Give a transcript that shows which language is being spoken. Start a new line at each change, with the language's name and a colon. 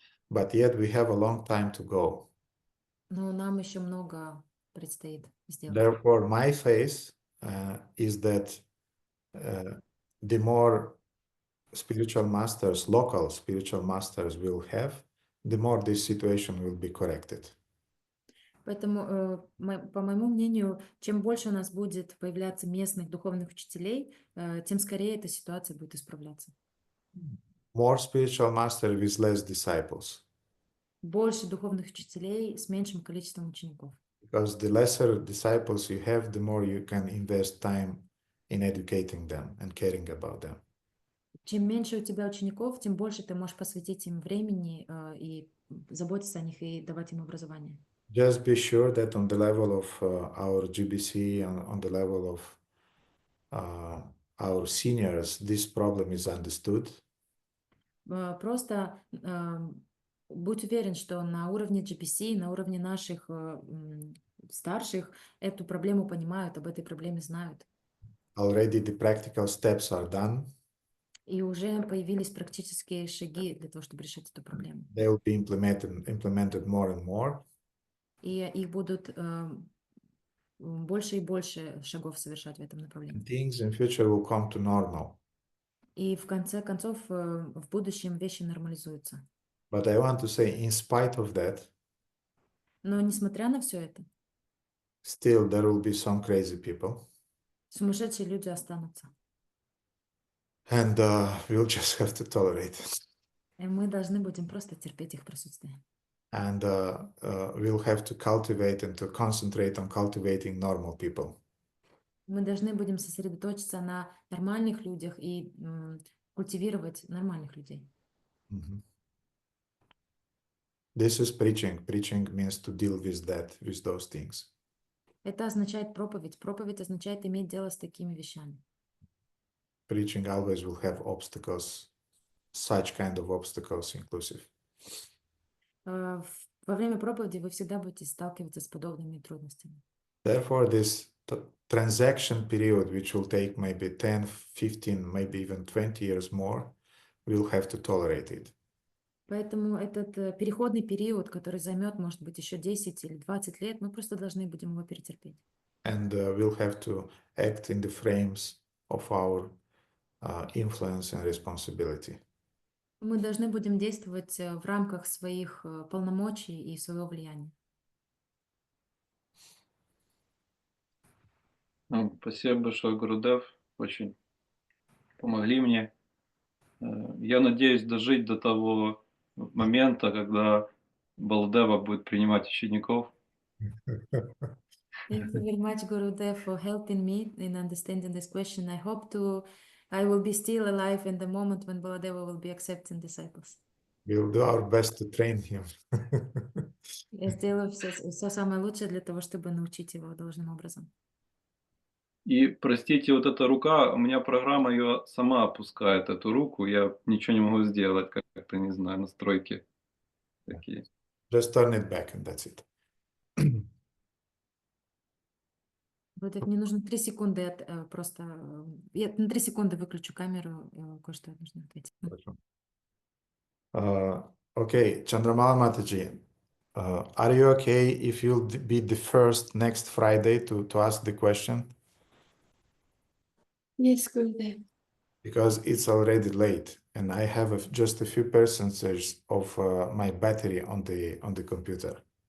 English: But yet we have a long time to go.
Russian: Но нам еще много предстоит сделать.
English: Therefore, my faith is that the more spiritual masters, local spiritual masters will have, the more this situation will be corrected.
Russian: Поэтому, по моему мнению, чем больше у нас будет появляться местных духовных учителей, тем скорее эта ситуация будет исправляться.
English: More spiritual master with less disciples.
Russian: Больше духовных учителей с меньшим количеством учеников.
English: Because the lesser disciples you have, the more you can invest time in educating them and caring about them.
Russian: Чем меньше у тебя учеников, тем больше ты можешь посвятить им времени и заботиться о них и давать им образование.
English: Just be sure that on the level of our GBC, on the level of our seniors, this problem is understood.
Russian: Просто будь уверен, что на уровне GPC, на уровне наших старших эту проблему понимают, об этой проблеме знают.
English: Already the practical steps are done.
Russian: И уже появились практические шаги для того, чтобы решить эту проблему.
English: They will be implemented more and more.
Russian: И их будут больше и больше шагов совершать в этом направлении.
English: Things in future will come to normal.
Russian: И в конце концов в будущем вещи нормализуются.
English: But I want to say, in spite of that,
Russian: но несмотря на все это,
English: still there will be some crazy people.
Russian: Сумасшедшие люди останутся.
English: And we'll just have to tolerate it.
Russian: И мы должны будем просто терпеть их присутствие.
English: And we'll have to cultivate and to concentrate on cultivating normal people.
Russian: Мы должны будем сосредоточиться на нормальных людях и культивировать нормальных людей.
English: This is preaching. Preaching means to deal with that, with those things.
Russian: Это означает проповедь. Проповедь означает иметь дело с такими вещами.
English: Preaching always will have obstacles, such kind of obstacles inclusive.
Russian: Во время проповеди вы всегда будете сталкиваться с подобными трудностями.
English: Therefore, this transaction period, which will take maybe 10, 15, maybe even 20 years more, we'll have to tolerate it.
Russian: Поэтому этот переходный период, который займет, может быть, еще 10 или 20 лет, мы просто должны будем его перетерпеть.
English: And we'll have to act in the frames of our influence and responsibility.
Russian: Мы должны будем действовать в рамках своих полномочий и своего влияния. Спасибо большое, Гурудев. Очень помогли мне. Я надеюсь дожить до того момента, когда Балдева будет принимать учеников.
English: Thank you very much, Gurudev, for helping me in understanding this question. I will be still alive in the moment when Baladeva will be accepting disciples. We'll do our best to train him.
Russian: Я сделаю все самое лучшее для того, чтобы научить его должным образом. И, простите, вот эта рука, у меня программа ее сама опускает, эту руку, я ничего не могу сделать, как-то, не знаю, настройки такие.
English: Just turn it back and that's it.
Russian: Gurudev, мне нужно 3 секунды просто... Я на 3 секунды выключу камеру, кое-что нужно ответить.
English: Okay, Chandramala Mataji, are you okay if you'll be the first next Friday to ask the question? Yes, Gurudev. Because it's already late and I have just a few percentages of my battery on the computer.